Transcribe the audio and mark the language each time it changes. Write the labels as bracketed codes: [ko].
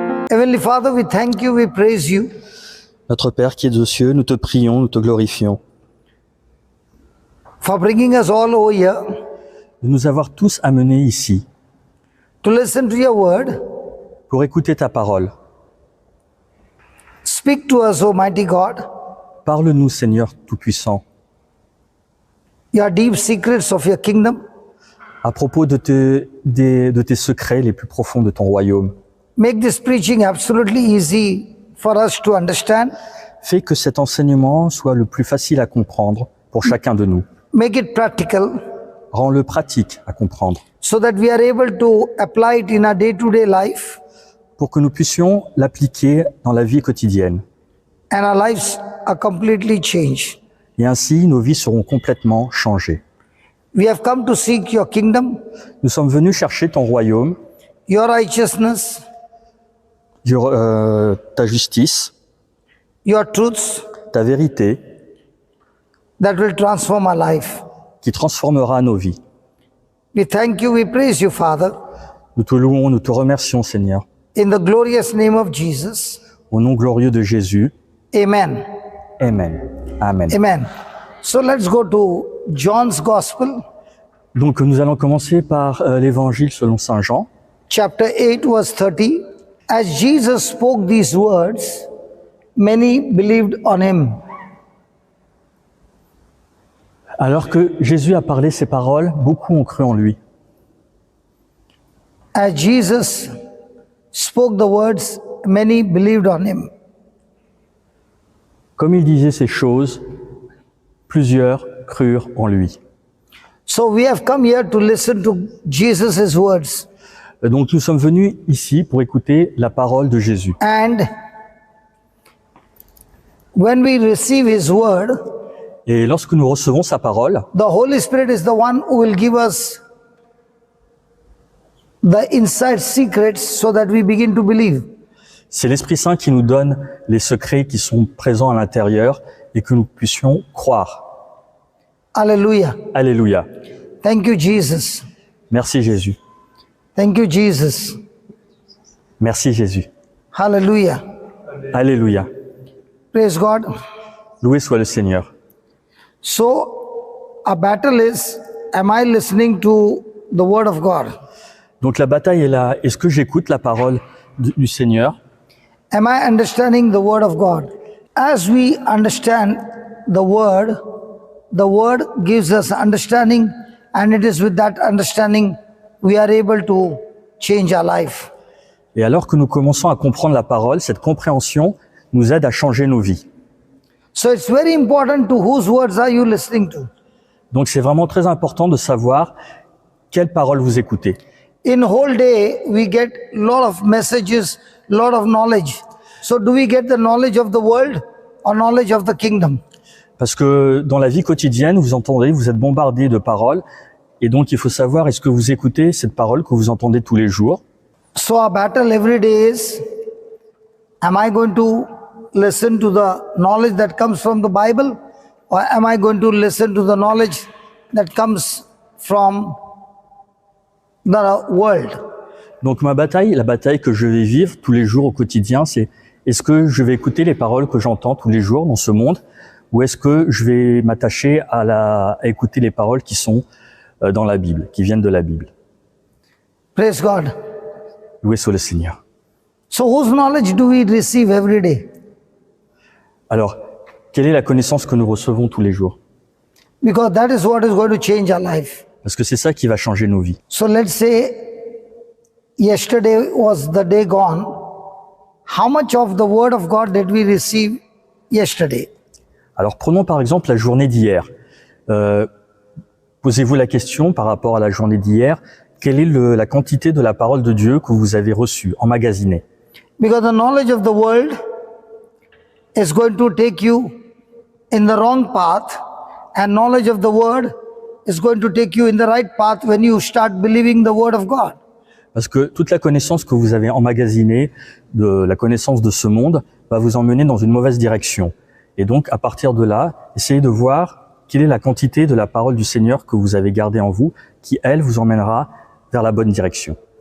[en] Heavenly Father, we thank you, we praise you [fr] Notre Père qui es aux cieux, nous te prions, nous te glorifions [en] for bringing us all over here [fr] de nous avoir tous amenés ici [en] to listen to your word. [fr] pour écouter ta parole. [en] Speak to us, Almighty God, [fr] Parle-nous, Seigneur Tout-Puissant, [en] your deep secrets of your kingdom. [fr] à propos de tes secrets les plus profonds de ton royaume. [en] Make this preaching absolutely easy for us to understand. [fr] Fais que cet enseignement soit le plus facile à comprendre pour chacun de nous. [en] Make it practical [fr] Rends-le pratique à comprendre [en] so that we are able to apply it in our day-to-day life [fr] pour que nous puissions l'appliquer dans la vie quotidienne. [en] and our lives are completely changed. [fr] Et ainsi, nos vies seront complètement changées. [en] We have come to seek your kingdom, [fr] Nous sommes venus chercher ton royaume, [en] your righteousness, [fr] ta justice, [en] your truths [fr] ta vérité, [en] that will transform our life. [fr] qui transformera nos vies. [en] We thank you, we praise you, Father, [fr] Nous te louons, nous te remercions, Seigneur. [en] in the glorious name of Jesus. [fr] Au nom glorieux de Jésus. Amen. Amen. Amen. Amen. [en] So let's go to John's Gospel, [fr] Donc nous allons commencer par l'évangile selon Saint Jean, [en] chapter 8, verse 30. As Jesus spoke these words, many believed on him. [fr] Alors que Jésus a parlé ces paroles, beaucoup ont cru en lui. [en] As Jesus spoke the words, many believed on him. [fr] Comme il disait ces choses, plusieurs crurent en lui. [en] So we have come here to listen to Jesus' words. [fr] Donc nous sommes venus ici pour écouter la parole de Jésus. [en] And when we receive his word, [fr] Et lorsque nous recevons sa parole, [en] the Holy Spirit is the one who will give us the inside secrets so that we begin to believe. [fr] c'est l'Esprit Saint qui nous donne les secrets qui sont présents à l'intérieur et que nous puissions croire. [en] Hallelujah. [fr] Alléluia. [en] Thank you, Jesus. [fr] Merci Jésus. [en] Thank you, Jesus. [fr] Merci Jésus. [en] Hallelujah. [fr] Alléluia. [en] Praise God. [fr] Loué soit le Seigneur. [en] So, our battle is, am I listening to the word of God? [fr] Donc la bataille est là. Est-ce que j'écoute la parole du Seigneur? [en] Am I understanding the word of God? As we understand the word gives us understanding, and it is with that understanding we are able to change our life. [fr] Et alors que nous commençons à comprendre la parole, cette compréhension nous aide à changer nos vies. [en] So it's very important to whose words are you listening to. [fr] Donc c'est vraiment très important de savoir quelle parole vous écoutez. [en] In whole day we get lot of messages, lot of knowledge. So do we get the knowledge of the world or knowledge of the kingdom? [fr] Parce que dans la vie quotidienne, vous entendez, vous êtes bombardé de paroles. Et donc il faut savoir, est-ce que vous écoutez cette parole que vous entendez tous les jours? [en] So our battle every day is, am I going to listen to the knowledge that comes from the Bible, or am I going to listen to the knowledge that comes from the world? [fr] Donc ma bataille, la bataille que je vais vivre tous les jours au quotidien, c'est est-ce que je vais écouter les paroles que j'entends tous les jours dans ce monde, ou est-ce que je vais m'attacher à écouter les paroles qui sont dans la Bible, qui viennent de la Bible? [en] Praise God. [fr] Loué soit le Seigneur. [en] So whose knowledge do we receive every day? [fr] Alors, quelle est la connaissance que nous recevons tous les jours? [en] Because that is what is going to change our life. [fr] Parce que c'est ça qui va changer nos vies. [en] So let's say yesterday was the day gone. How much of the word of God did we receive yesterday? [fr] Alors prenons par exemple la journée d'hier. Posez-vous la question par rapport à la journée d'hier, quelle est la quantité de la parole de Dieu que vous avez reçue, emmagasinée? [en] Because the knowledge of the world is going to take you in the wrong path, and knowledge of the word is going to take you in the right path when you start believing the word of God. [fr] Parce que toute la connaissance que vous avez emmagasinée, de la connaissance de ce monde, va vous emmener dans une mauvaise direction. Et donc, à partir de là, essayez de voir quelle est la quantité de la parole du Seigneur que vous avez gardée en vous, qui, elle, vous emmènera vers la bonne direction.